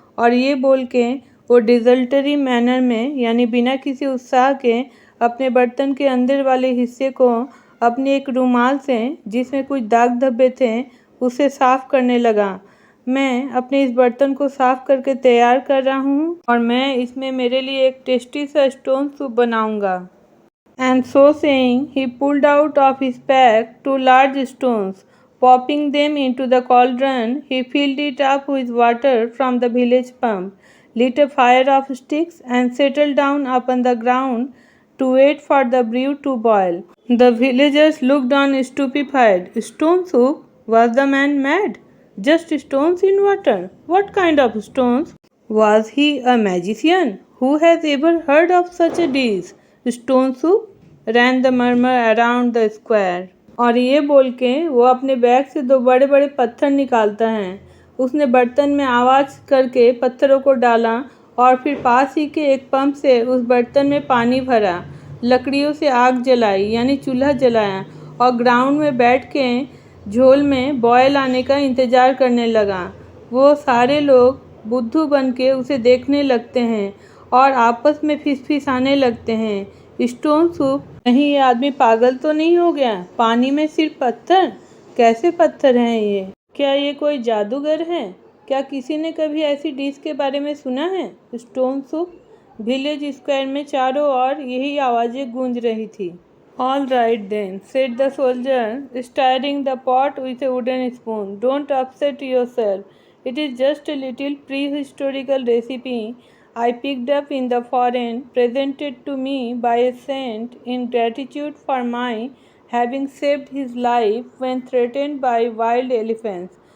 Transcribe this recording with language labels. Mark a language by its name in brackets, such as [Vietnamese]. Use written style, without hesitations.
[Hindi] और ये बोल के वो डिज़ल्टरी मैनर में, यानी बिना किसी उत्साह के, अपने बर्तन के अंदर वाले हिस्से को अपने एक रुमाल से, जिसमें कुछ दाग धब्बे थे, उसे साफ़ करने लगा। मैं अपने इस बर्तन को साफ़ करके तैयार कर रहा हूँ और मैं इसमें मेरे लिए एक टेस्टी सा स्टोन सूप बनाऊँगा। [English] And so saying, he pulled out of his pack 2 large stones. Popping them into the cauldron, he filled it up with water from the village pump, lit a fire of sticks, and settled down upon the ground to wait for the brew to boil. The villagers looked on stupefied. Stone soup? Was the man mad? Just stones in water? What kind of stones? Was he a magician? Who has ever heard of such a dish? Stone soup? Ran the murmur around the square. [Hindi] और ये बोल के वो अपने bag से 2 बड़े बड़े पत्थर निकालता है। उसने बर्तन में आवाज़ करके पत्थरों को डाला और फिर पास ही के एक पंप से उस बर्तन में पानी भरा, लकड़ियों से आग जलाई यानी चूल्हा जलाया और ग्राउंड में बैठ के झोल में बॉयल आने का इंतज़ार करने लगा। वो सारे लोग बुद्धू बन के उसे देखने लगते हैं और आपस में फिसफिसाने लगते हैं। स्टोन सूप कहीं ये आदमी पागल तो नहीं हो गया? पानी में सिर्फ पत्थर? कैसे पत्थर हैं ये? क्या ये कोई जादूगर है? क्या किसी ने कभी ऐसी डिश के बारे में सुना है? Stone soup. विलेज स्क्वायर में चारों ओर यही आवाज़ें गूंज रही थी। [English] All right then, said the soldier, stirring the pot with a wooden spoon. Don't upset yourself. It is just a little prehistorical recipe I picked up in the foreign, presented to me by a saint in gratitude for my having saved his life when threatened by wild elephants.